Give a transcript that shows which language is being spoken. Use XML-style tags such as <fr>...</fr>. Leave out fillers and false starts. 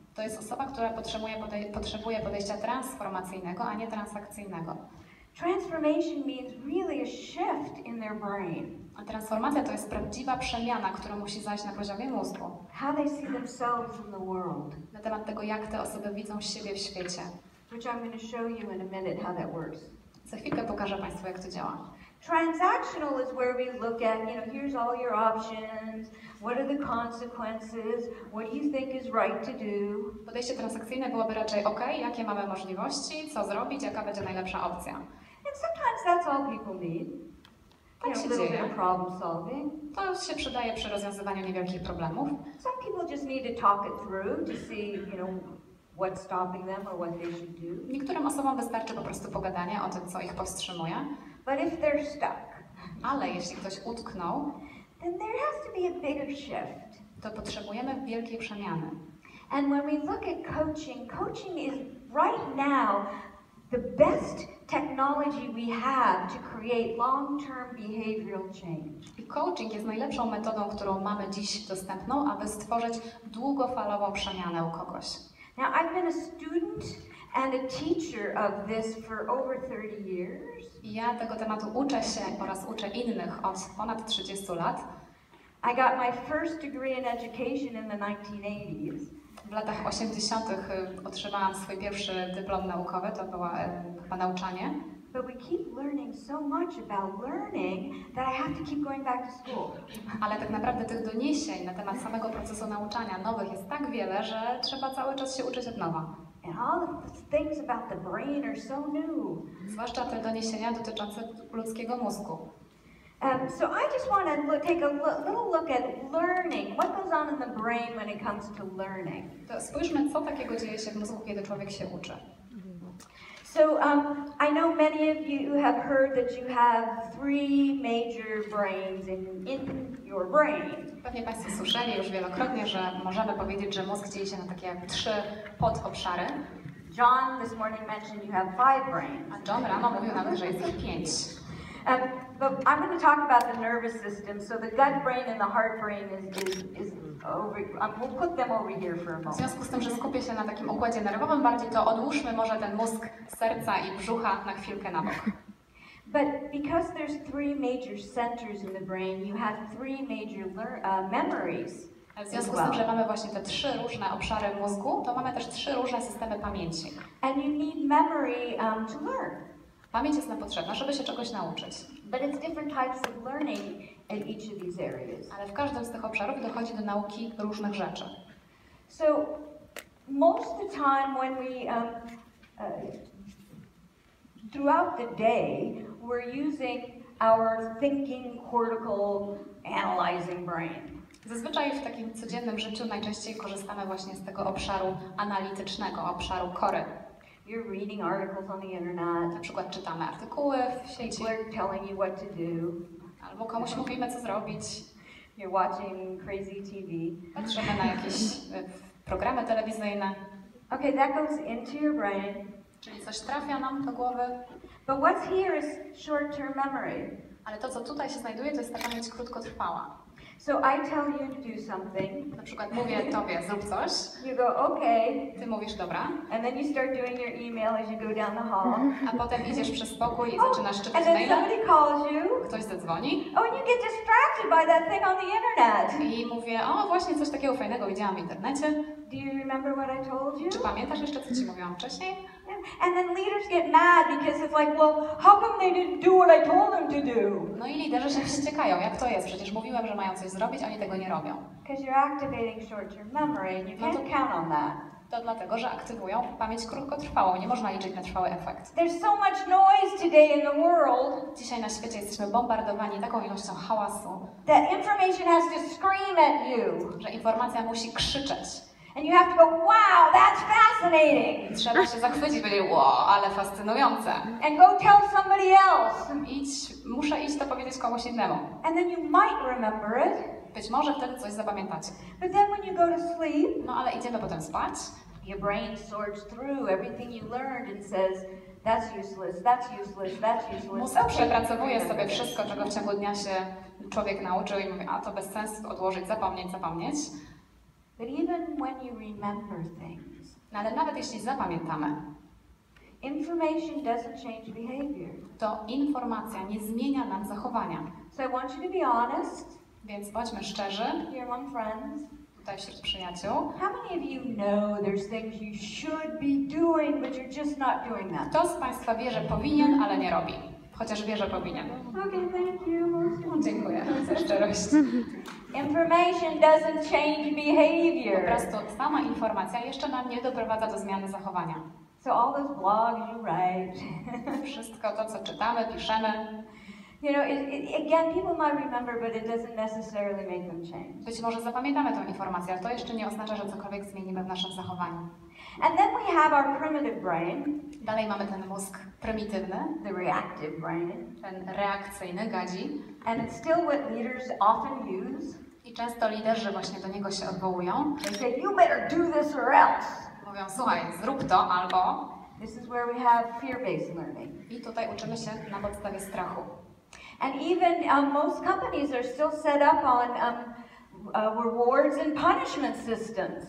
<pl>To jest osoba, która potrzebuje podejścia transformacyjnego, a nie transakcyjnego.</pl> <en>Transformation means really a shift in their brain.</en> <pl>A transformacja to jest prawdziwa przemiana, która musi zajść na poziomie mózgu.</pl> <en>How they see themselves in the world.</en> <pl>Na temat tego, jak te osoby widzą siebie w świecie.</pl> <en>Which I'm going to show you in a minute how that works.</en> <pl>Za chwilkę pokażę Państwu, jak to działa.</pl> <en>Transactional is where we look at, here's all your options, what are the consequences, what do you think is right to do.</en> <pl>Podejście transakcyjne byłoby raczej jakie mamy możliwości, co zrobić, jaka będzie najlepsza opcja.</pl> <en>And sometimes that's all people need.</en> <pl>Tak się</pl> <en>A little bit</en> <pl>dzieje.</pl> <en>of problem solving.</en> <pl>To się przydaje przy rozwiązywaniu niewielkich problemów.</pl> <en>Some people just need to talk it through to see, what's stopping them or what they should do.</en> <pl>Niektórym osobom wystarczy po prostu pogadanie o tym, co ich powstrzymuje.</pl> <en>But if they're stuck,</en> <pl>Ale jeśli ktoś utknął,</pl> <en>then there has to be a bigger shift.</en> <pl>to potrzebujemy wielkiej przemiany.</pl> <en>And when we look at coaching, coaching is right now the best technology we have to create long-term behavioral change.</en> <pl>I coaching jest najlepszą metodą, którą mamy dziś dostępną, aby stworzyć długofalową przemianę u kogoś.</pl> <en>Now, I've been a student and a teacher of this for over 30 years.</en> <pl>I ja tego tematu uczę się oraz uczę innych od ponad 30 lat.</pl> <en>I got my first degree in education in the 1980s.</en> <pl>W latach 80. otrzymałam swój pierwszy dyplom naukowy, to było chyba nauczanie.</pl> <en>But we keep learning so much about learning that I have to keep going back to school.</en> <pl>Ale tak naprawdę tych doniesień na temat samego procesu nauczania nowych jest tak wiele, że trzeba cały czas się uczyć od nowa.</pl> <en>And all of the things about the brain are so new.</en> <pl>Zwłaszcza te doniesienia dotyczące ludzkiego mózgu.</pl> <en>So I just want to take a little look at learning. What goes on in the brain when it comes to learning?</en> <pl>To spójrzmy, co takiego dzieje się w mózgu, kiedy człowiek się uczy.</pl> <en>So I know many of you have heard that you have 3 major brains in your brain.</en> <pl>Pewnie Państwo słyszeli już wielokrotnie, że możemy powiedzieć, że mózg dzieli się na takie jak 3 podobszary.</pl> <en>John this morning mentioned you have 5 brains.</en> <pl>A John rano mówił nawet, że jest ich 5.</pl> <en>But I'm going to talk about the nervous system. So the gut brain and the heart brain is over. We'll put them over here for a</en> <pl>W</pl> <en>moment.</en> <pl>związku z tym, że skupię się na takim układzie nerwowym bardziej, to odłóżmy może ten mózg serca i brzucha na chwilkę na bok.</pl> <en>But because there's 3 major centers in the brain, you have 3 major memories.</en> <pl>W związku z tym, że mamy właśnie te 3 różne obszary mózgu, to mamy też 3 różne systemy pamięci.</pl> <en>And you need memory to learn.</en> <pl>Pamięć jest nam potrzebna, żeby się czegoś nauczyć.</pl> <en>But it's different types of learning in each of these areas.</en> <pl>Ale w każdym z tych obszarów dochodzi do nauki różnych rzeczy.</pl> <en>So most of the time when we throughout the day we're using our thinking, cortical, analyzing brain.</en> <pl>Zazwyczaj w takim codziennym życiu najczęściej korzystamy właśnie z tego obszaru analitycznego, obszaru kory.</pl> <en>You're reading articles on the internet.</en> <pl>Na przykład czytamy artykuły w sieci,</pl> <en>People are telling you what to do.</en> <pl>albo komuś mówimy, co zrobić.</pl> <en>You're watching crazy TV.</en> <pl>Patrzymy na jakieś programy telewizyjne.</pl> <en>Okay, that goes into your brain.</en> <pl>Czyli coś trafia nam do głowy.</pl> <en>But what's here is short-term memory.</en> <pl>Ale to, co tutaj się znajduje, to jest ta pamięć krótkotrwała.</pl> <en>So I tell you to do something.</en> <pl>Na przykład mówię tobie, zrób coś.</pl> <en>You go, okay.</en> <pl>Ty mówisz, dobra.</pl> <en>And then you start doing your email as you go down the hall.</en> <pl>A potem idziesz przez pokój i zaczynasz czytać</pl> <en>And then</en> <pl>maila.</pl> <en>somebody calls you.</en> <pl>Ktoś zadzwoni.</pl> <en>Oh, and you get distracted by that thing on the internet.</en> <pl>I mówię, o właśnie coś takiego fajnego widziałam w internecie.</pl> <en>Do you remember what I told you?</en> <pl>Czy pamiętasz jeszcze, co ci mówiłam wcześniej?</pl> <en>And then leaders get mad because it's like, well, how come they didn't do what I told them to do?</en> <pl>No i liderzy się wściekają. Jak to jest? Przecież mówiłem, że mają coś zrobić, a oni tego nie robią.</pl> <en>Because you're activating short-term memory and you can't count on that.</en> <pl>To dlatego, że aktywują pamięć krótkotrwałą. Nie można liczyć na trwały efekt.</pl> <en>There's so much noise today in the world</en> <pl>Dzisiaj na świecie jesteśmy bombardowani taką ilością hałasu,</pl> <en>that information has to scream at you.</en> <pl>że informacja musi krzyczeć.</pl> <en>And you have to go, wow, that's fascinating.</en> <pl>Trzeba się zachwycić, powiedzieć, wow, ale fascynujące.</pl> <en>And go tell somebody else.</en> <pl>Muszę iść to powiedzieć komuś innemu.</pl> <en>And then you might remember it.</en> <pl>Być może wtedy coś zapamiętacie.</pl> <en>But then when you go to sleep,</en> <pl>No ale idziemy potem spać.</pl> <en>your brain sorts through everything you learned and says, that's useless, that's useless, that's useless.</en> <pl>Mózg przepracowuje sobie wszystko, czego w ciągu dnia się człowiek nauczył i mówi, a to bez sensu odłożyć, zapomnieć.</pl> <en>But even when you remember things,</en> <pl>No ale nawet jeśli zapamiętamy,</pl> <en>information doesn't change behavior.</en> <pl>to informacja nie zmienia nam zachowania.</pl> <en>So I want you to be honest</en> <pl>Więc bądźmy szczerzy,</pl> <en>here among friends.</en> <pl>tutaj wśród przyjaciół.</pl> <en>How many of you know there's things you should be doing, but you're just not doing that?</en> <pl>Kto z Państwa wie, że powinien, ale nie robi? Chociaż wie, że powinien.</pl> <en>Okay, thank you.</en> <pl>Dziękuję za szczerość.</pl> <en>Information doesn't change</en> <pl>Po</pl> <en>behavior.</en> <pl>prostu sama informacja jeszcze nam nie doprowadza do zmiany zachowania.</pl> <en>So all those blogs you write,</en> <pl>Wszystko to, co czytamy, piszemy,</pl> <en>you know, again, people might remember, but it doesn't necessarily make them change.</en> <pl>być może zapamiętamy tę informację, ale to jeszcze nie oznacza, że cokolwiek zmienimy w naszym zachowaniu.</pl> <en>And then we have our primitive brain,</en> <pl>Dalej mamy ten mózg prymitywny,</pl> <en>the reactive brain,</en> <pl>ten reakcyjny, gadzi.</pl> <en>and it's still what leaders often use.</en> <pl>I często liderzy właśnie do niego się odwołują.</pl> <en>They say, you better do this or else.</en> <pl>Mówią, słuchaj, zrób to albo...</pl> <en>This is where we have fear-based learning.</en> <pl>I tutaj uczymy się na podstawie strachu.</pl> <en>And even most companies are still set up on rewards and punishment systems.</en>